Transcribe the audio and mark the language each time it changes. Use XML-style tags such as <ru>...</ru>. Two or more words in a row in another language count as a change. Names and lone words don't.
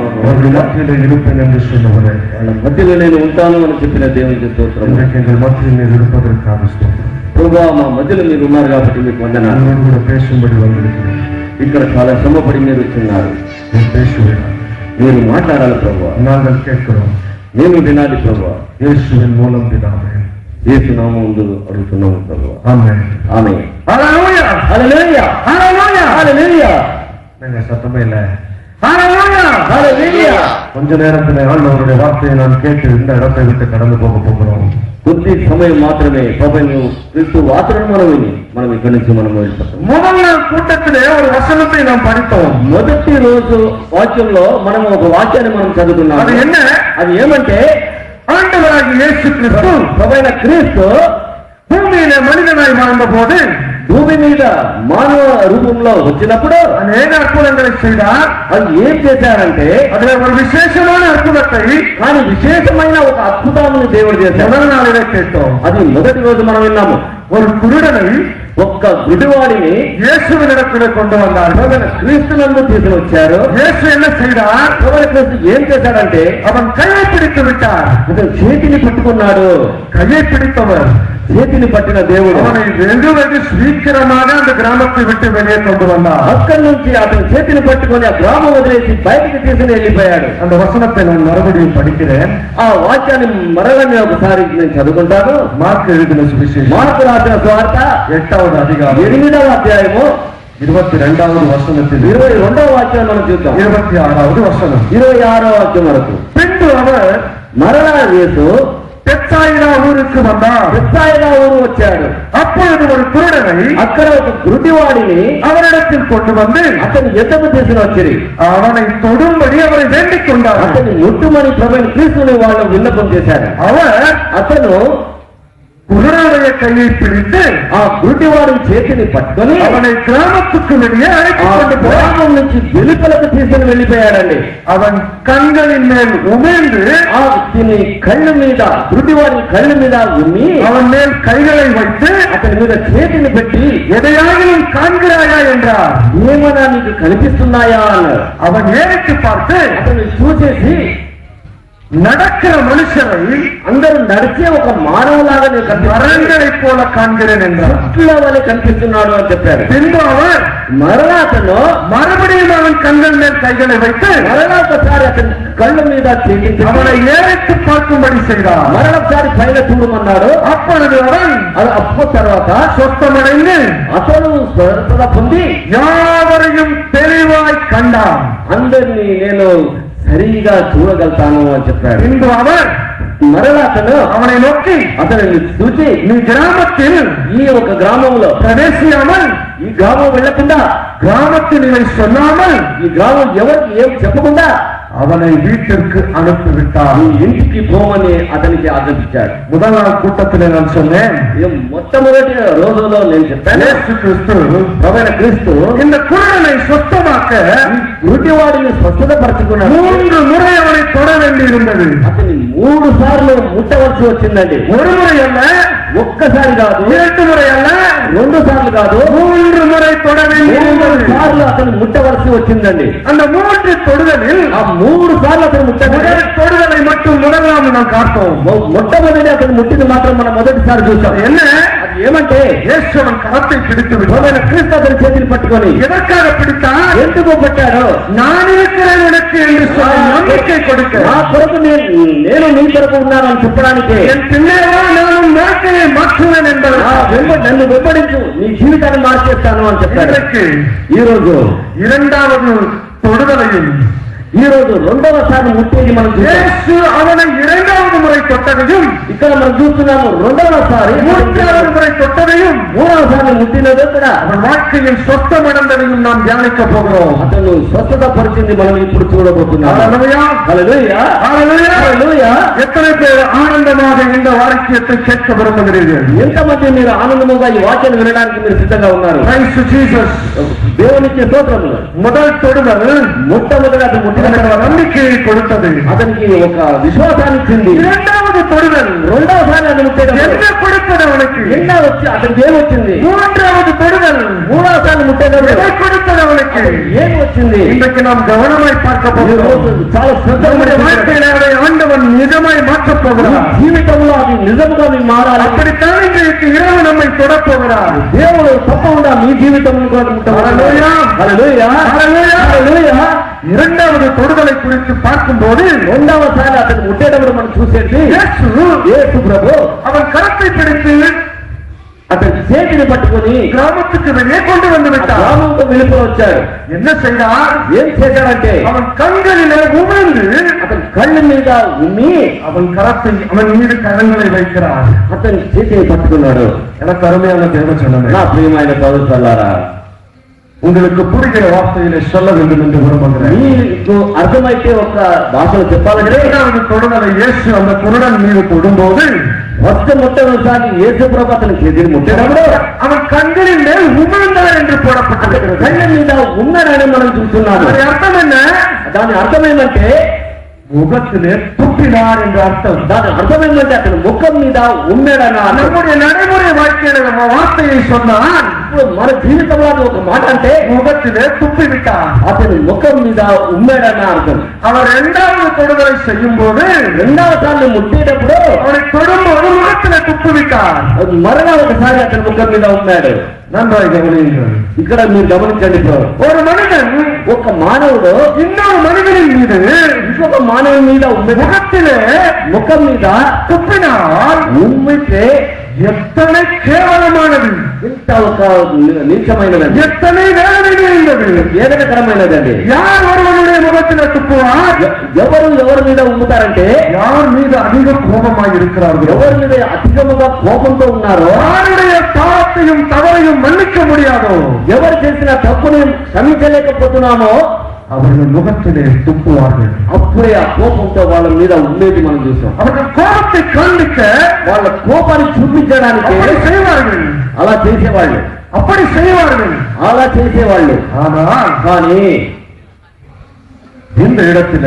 <te>వాళ్ళ మధ్యలో</te> <ta>இருப்பேன் என்று சொன்னவரே,</ta> <te>వాళ్ళ మధ్యలో నేను ఉంటాను అని చెప్పిన దేవునికి స్తోత్రం.</te> <ta>எங்கள் மத்தியில் நீர் இருப்பதற்காக ஸ்தோத்திரம்.</ta> <te>ప్రభువా, మా మధ్యలో మీరు ఉన్నారు కాబట్టి మీకు వందనాలు.</te> <ta>உங்களோடு கூட பேசும்படி வந்திருக்கிறேன்.</ta> <te>ఇక్కడ చాలా శ్రమపడి మీరు వచ్చిన్నారు.</te> <ta>நீர் பேசுவீரா,</ta> <te>మీరు మాట్లాడాలి ప్రభువా.</te> <ta>நாங்கள் கேட்கிறோம்.</ta> <te>నేను వినాలి ప్రభువా.</te> <ta>இயேசுவின் மூலம் பிதாவே,</ta> <te>యేసు నామములో అడుగుతున్నాము ప్రభువా.</te> <ta>ஆமென்.</ta> <te>ఆమేన్.</te> <ta>ஹல்லேலூயா,</ta> <te>హల్లెలూయా,</te> <ta>ஹல்லேலூயா,</ta> <te>హల్లెలూయా.</te> <ta>நீங்க சத்தமே இல்ல.</ta> <te>హల్లెలూయా, హల్లెలూయా.</te> <ta>கொஞ்ச நேரத்தில் ஆண்டவருடைய வார்த்தையை நான் கேட்டு இந்த இடத்தை விட்டு கடந்து போக போகிறோம்.</ta> <te>కొద్ది సమయం మాత్రమే ప్రభువు క్రీస్తు వాక్యం మనం ఇక్కడి నుంచి మనం వెళ్ళిపోతాం.</te> <ta>முதல் நாள் கூட்டத்திலே ஒரு வசனத்தை நாம் படித்தோம்.</ta> <te>మొదటి రోజు వాక్యంలో మనం ఒక వాక్యాన్ని మనం చదువుకున్నాం.</te> <ta>அது என்ன?</ta> <te>అది ఏమంటే,</te> <ta>ஆண்டவராகிய இயேசு கிறிஸ்து</ta> <te>ప్రభువైన క్రీస్తు</te> <ta>பூமியிலே மனிதனாய் வாழ்ந்த போது</ta> <te>భూమి మీద మానవ రూపంలో వచ్చినప్పుడు అనేక అద్భుతంగా செய்தார். అది ఏం చేశారంటే</te> <ta>அதில் ஒரு விசேஷமான அற்புதத்தை</ta> <te>కానీ విశేషమైన ఒక అద్భుతాన్ని దేవుడు చేశాడు.</te> <ta>முதல் நாளிலே கேட்டோம்.</ta> <te>అది మొదటి రోజు మనం విన్నాము.</te> <ta>ஒரு குருடனை</ta> <te>ఒక్క గుడివాడిని</te> <ta>இயேசுவினிடத்திலே கொண்டு வந்தார்கள்.</ta> <te>క్రీస్తునందు తీసుకుని వచ్చారు.</te> <ta>இயேசு என்ன செய்தார்?</ta> <te>క్రీస్తు ఏం చేశాడంటే</te> <ta>அவன் கையை பிடித்து விட்டார்.</ta> <te>అతను చేతిని పట్టుకున్నాడు.</te> <ta>கையை பிடித்தவர்</ta> <te>చేతిని పట్టిన దేవుడు</te> <ta>அவனை வெகு வெகு சீக்கிரமாக அந்த கிராமத்தை விட்டு வெளியே கொண்டு வந்தார்.</ta> <te>అక్కడి నుంచి అతను చేతిని పట్టుకొని ఆ గ్రామం వదిలేసి బయటికి తీసుకుని వెళ్ళిపోయాడు.</te> <ta>அந்த వசனத்தை நான் மறுபடியும் படிக்கிறேன்.</ta> <te>ఆ వాక్యాన్ని మరలని ఒకసారి నేను చదువుకుంటాను.</te> <ta>మార్కు எழுதின சுவிசேஷம்</ta> <te>మార్కు రాసిన సువార్త 8వ అధ్యాయం 8వ అధ్యాయము</te> <ta>22వ వచనத்தில்</ta> <te>22వ వాక్యం మనం చూద్దాం. 26వ వచనం 26వ వాక్యం వరకు.</te> <ta>பின்பு அவர்</ta> <te>మరలా యేసు</te> <ta>பெத்சாயிதா ஊருக்கு வந்தார்.</ta> <te>బెత్సాయిదా ఊరు వచ్చాడు.</te> <ta>அப்பொழுது ஒரு குருடனை</ta> <te>అక్కడ ఒక గుడ్డివాడిని</te> <ta>அவரிடத்தில் கொண்டு வந்து</ta> <te>అతను ఎద్దకు తీసుకుని వచ్చి</te> <ta>அவனை தொடும்படி அவரை வேண்டிக் கொண்டார்.</ta> <te>అతన్ని ముట్టుమని ప్రభుని క్రీస్తుని వాళ్ళు విన్నపం చేశారు.</te> <ta>அவர்</ta> <te>అతను</te> <ta>குருடனுடைய கையை பிடித்து</ta> <te>ఆ గుడ్డివాడి చేతిని పట్టుకొని</te> <ta>அவனை கிராமத்துக்கு வெளியே</ta> <te>ఆ</te> <ta>அழைத்துக் கொண்டு போய்</ta> <te>గ్రామం నుంచి వెలుపలకు తీసుకుని వెళ్ళిపోయాడండి.</te> <ta>அவன் கண்களின் மேல் உமிழ்ந்து</ta> <te>ఆ తిని కళ్ళు మీద గుడ్డివాడి కళ్ళు మీద ఉమ్మి</te> <ta>அவன் மேல் கைகளை வைத்து</ta> <te>అతని మీద చేతిని పెట్టి</te> <ta>எதையாகிலும் காண்கிறாயா என்றார்.</ta> <te>ఏమన్నా నీకు కనిపిస్తున్నాయా అన్నారు.</te> <ta>அவன் ஏறிட்டு பார்த்து</ta> <te>అతను చూసేసి</te> <ta>நடக்கிற மனுஷரை</ta> <te>అందరూ నడిచే ఒక మానవులాగా నేను</te> <ta>மரங்களைப் போல காண்கிறேன் என்றார்.</ta> <te>చెట్ల వలె కనిపిస్తున్నాడు అని చెప్పారు.</te> <ta>பின்பு அவர்</ta> <te>మరలా అతను</te> <ta>மறுபடியும் அவன் கண்கள் மேல் கைகளை வைத்து</ta> <te>మరలా ఒకసారి అతని కళ్ళ మీద చేయించి</te> <ta>அவனை ஏறிட்டு பார்க்கும்படி செய்தார்.</ta> <te>మరొకసారి పైన చూడమన్నాడు.</te> <ta>அப்பொழுது அவன்</ta> <te>అది అప్పు తర్వాత</te> <ta>சொத்தமடைந்து</ta> <te>అతను స్వస్థత పొంది</te> <ta>யாவரையும் தெளிவாய் கண்டான்.</ta> <te>అందరినీ నేను సరిగా చూడగలుగుతాను అని చెప్పాడు.</te> <ta>பின்பு அவர்</ta> <te>మరలా అతను</te> <ta>அவனை நோக்கி</ta> <te>అతనిని చూసి</te> <ta>நீ கிராமத்தில்</ta> <te>ఈ ఒక గ్రామంలో</te> <ta>பிரவேசியாமல்</ta> <te>ఈ గ్రామం వెళ్లకుండా</te> <ta>கிராமத்தில் இதை சொல்லாமல்</ta> <te>ఈ గ్రామం ఎవరికి ఏం చెప్పకుండా</te> <ta>அவனை வீட்டிற்கு அனுப்பிவிட்டார்.</ta> <te>ఈ ఇంటికి పోమని అతనికి ఆజ్ఞాపించాడు.</te> <ta>முதல் நாள் கூட்டத்திலே நான் சொன்னேன்,</ta> <te>మొట్టమొదటి రోజులో నేను చెప్పాను</te> <ta>இயேசு கிறிஸ்து</ta> <te>ప్రభువైన క్రీస్తు</te> <ta>இந்த குருடனை சொத்தமாக்க</ta> <te>గుడ్డివాడిని స్వస్థతపరచుకున్నాడు.</te> <ta>3 முறை அவனை தொட வேண்டி இருந்தது.</ta> <te>అతని 3 సార్లు ముట్టవలసి వచ్చిందండి.</te> <ta>ஒரு முறை அல்ல,</ta> <te>ఒక్కసారి కాదు,</te> <ta>2 முறை அல்ல,</ta> <te>2 సార్లు కాదు,</te> <ta>3 முறை தொட வேண்டி</ta> <te>3</te> <ta>இருந்தது.</ta> <te>సార్లు అతను ముట్టవలసి వచ్చిందండి.</te> <ta>அந்த 3 தொடுதலில்</ta> <te>ఆ 3 సార్లు అతను ముట్టగా</te> <ta>முதல் தொடுதலை மட்டும் முதலாம் நாம் பார்த்தோம்.</ta> <te>మొట్టమొదటి అతను ముట్టింది మాత్రం మనం మొదటిసారి చూసాం.</te> <ta>என்ன?</ta> <te>అది ఏమంటే</te> <ta>இயேசு அவன் கரத்தை பிடித்து விட்டார்.</ta> <te>ప్రభువైన క్రీస్తు అతని చేతిని పట్టుకొని</te> <ta>எதற்காக பிடித்தான்?</ta> <te>ఎందుకు పట్టాడో</te> <ta>நான் இருக்கிறேன் உனக்கு என்று சொல்லி நம்பிக்கை கொடுக்க,</ta> <te>నా కొరకు నేను నీ కొరకు ఉన్నానని చెప్పడానికి,</te> <ta>என் பின்னேவா நானும் வாழ்க்கையை மாற்றுவேன் என்பது</ta> <te>నన్ను వెంబడించు నీ జీవితాన్ని మార్చేస్తాను అని చెప్పాడు.</te> <ta>இன்றைக்கு</ta> <te>ఈ రోజు</te> <ta>இரண்டாவது தொடுதலையும்</ta> <te>ఈ రోజు రెండవసారి ముట్టేది మనం చూస్తాం.</te> <ta>இயேசு அவனை இரண்டாவது முறை தொட்டதையும்</ta> <te>ఇక్కడ మనం చూస్తున్నాము రెండవసారి,</te> <ta>மூன்றாவது முறை தொட்டதையும்</ta> <te>మూడవసారి ముట్టినది కూడా</te> <ta>அவன் வாழ்க்கையில் சொத்தமடைந்ததையும் நாம் தியானிக்க போகிறோம்.</ta> <te>అతను స్వస్థత పరిచింది మనం ఇప్పుడు చూడబోతున్నాం.</te> <ta>ஹல்லேலூயா,</ta> <te>హల్లెలూయా,</te> <ta>ஹல்லேலூயா.</ta> <te>హల్లెలూయా.</te> <ta>எத்தனை பேர் ஆனந்தமாக இந்த வாக்கியத்தை கேட்க விரும்புகிறீர்கள்?</ta> <te>ఎంతమంది మీరు ఆనందముగా ఈ వాక్యాన్ని వినడానికి మీరు సిద్ధంగా ఉన్నారు?</te> <en>Praise to Jesus.</en> <te>దేవునికి స్తోత్రములు.</te> <ta>முதல் தொடுதல்</ta> <te>మొట్టమొదటి అతను ముట్టిన తర్వాత</te> <ta>நம்பிக்கையை கொடுத்தது.</ta> <te>అతనికి ఒక విశ్వాసాన్ని ఇచ్చింది.</te> <ta>இரண்டாவது தொடுதல்</ta> <te>రెండవసారి అతను ముట్టేటప్పుడు</te> <ta>என்ன கொடுத்தது அவனுக்கு?</ta> <te>ఎన్న వచ్చి అతనికి ఏమొచ్చింది?</te> <ta>மூன்றாவது தொடுதல்</ta> <te>మూడవసారి ముట్టేటప్పుడు</te> <ta>எதை கொடுத்தது அவனுக்கு?</ta> <te>ఏం వచ్చింది?</te> <ta>இன்றைக்கு நாம் கவனமாய் பார்க்க</ta> <te>ఈ</te> <ta>போகிறோம்.</ta> <te>రోజు చాలా</te> <ta>நம்முடைய</ta> <te>శ్రద్ధ</te> <ta>வாழ்க்கையில அதை ஆண்டவன் நிஜமாய் மாற்றப் போகிறார்.</ta> <te>జీవితంలో అది నిజంగా మీకు మారాలి.</te> <ta>அப்படித்தான் இன்றைக்கு இரவு நம்மை தொடப் போகிறார்.</ta> <te>దేవుడు తప్పకుండా మీ జీవితంలో కూడా హల్లెలూయా. హల్లెలూయా, హల్లెలూయా. హల్లెలూయా.</te> <ta>இரண்டாவது தொடுதலை குறித்து பார்க்கும்போது</ta> <te>రెండవసారి అతను ముట్టేటప్పుడు మనం చూసేది యేసు ప్రభు</te> <ta>அவன் கரத்தை பிடித்து</ta> <te>అతని చేతిని పట్టుకొని</te> <ta>கிராமத்துக்கு வெளியே கொண்டு வந்து விட்டார்.</ta> <te>గ్రామంతో వెళ్ళిపోయి వచ్చాడు.</te> <ta>என்ன செய்தார்?</ta> <te>ఏం చేశాడంటే</te> <ta>அவன் கண்களிலே உமிழ்ந்து</ta> <te>అతని కళ్ళ మీద ఉమ్మి</te> <ta>அவன் கரத்தை அவன் மீது கரங்களை வைக்கிறார்.</ta> <te>అతని చేతిని పట్టుకున్నాడు.</te> <ta>எனக்கு அருமையான தேவ சொன்னது</ta> <te>నా ప్రియమైన సోదరులారా,</te> <ta>உங்களுக்கு புரிகிற வார்த்தையிலே சொல்ல வேண்டும் என்று விரும்புகிறேன்.</ta> <te>మీకు అర్థమైతే ఒక భాషలో చెప్పాలంటే</te> <ta>இரண்டாவது தொடுதலை இயேசு அந்த குருடன் மீது தொடும்போது</ta> <te>మొట్టమొదటిసారి యేసు ప్రభు అతని చేతిని ముట్టినప్పుడు</te> <ta>அவன் கண்களின் மேல் உமிழ்ந்தார் என்று போடப்பட்டிருக்கிறது.</ta> <te>కళ్ళ మీద ఉన్నాడని మనం చూస్తున్నాము. దాని అర్థం என்ன? దాని అర్థం ఏంటంటే</te> <ta>முகத்திலே துப்பினார் என்று அர்த்தம்.</ta> <te>దాని అర్థం ఏంటంటే అతని ముఖం మీద ఉన్నాడన్న</te> <ta>நம்முடைய நடைமுறை வாழ்க்கையில நம்ம வார்த்தையை சொன்னால்</ta> <te>ఇప్పుడు మన జీవితంలో అది ఒక మాట అంటే</te> <ta>முகத்திலே துப்பி விட்டார்,</ta> <te>అతని ముఖం మీద ఉన్నాడన్న అర్థం.</te> <ta>அவர் இரண்டாவது தொடுதலை செய்யும் போது</ta> <te>రెండవ సార్లు ముట్టేటప్పుడు</te> <ta>அவரை தொடும்போது முகத்திலே துப்பி விட்டார்.</ta> <te>మరలా ఒకసారి అతని ముఖం మీద ఉన్నాడు.</te> <ta>நன்றாக கவனியுங்கள்.</ta> <te>ఇక్కడ మీరు గమనించండి.</te> <ta>ஒரு மனிதன்</ta> <te>ఒక మానవుడు</te> <ta>இன்னொரு மனிதனின் மீது</ta> <te>ఇంకొక మానవుని మీద</te> <ta>முகத்திலே</ta> <te>ముఖం మీద</te> <ta>துப்பினால்</ta> <te>ఉమ్మితే</te> <ta>எத்தனை கேவலமானது,</ta> <te>ఇంత ఒక నీచమైనదండి,</te> <ta>எத்தனை வேதனை நிறைந்தது.</ta> <te>వేదనకరమైనదండి.</te> <ta>யார் ஒருவனுடைய முகத்திலே துப்புவார்?</ta> <te>ఎవరు ఎవరి మీద ఉమ్ముతారంటే</te> <ta>யார் மீது அதிக கோபமாய் இருக்கிறார்கள்,</ta> <te>ఎవరి మీద అధికముగా కోపంతో ఉన్నారో,</te> <ta>யாருடைய பாவத்தையும் தவறையும் மன்னிக்க முடியாதோ,</ta> <te>ఎవరు చేసిన తప్పుని క్షమించలేకపోతున్నామో</te> <ta>அவர்கள் முகத்திலே துப்புவார்கள்.</ta> <te>అప్పుడే ఆ కోపంతో వాళ్ళ మీద ఉండేది మనం చూసాం.</te> <ta>அவர்கள் கோபத்தை காண்பிக்க</ta> <te>వాళ్ళ కోపాన్ని చూపించడానికి</te> <ta>அப்படி செய்வார்கள்,</ta> <te>అలా చేసేవాళ్ళు,</te> <ta>அப்படி செய்வார்கள்.</ta> <te>అలా చేసేవాళ్ళు.</te> <ta>ஆனால்</ta> <te>కానీ</te> <ta>இந்த இடத்திலே</ta>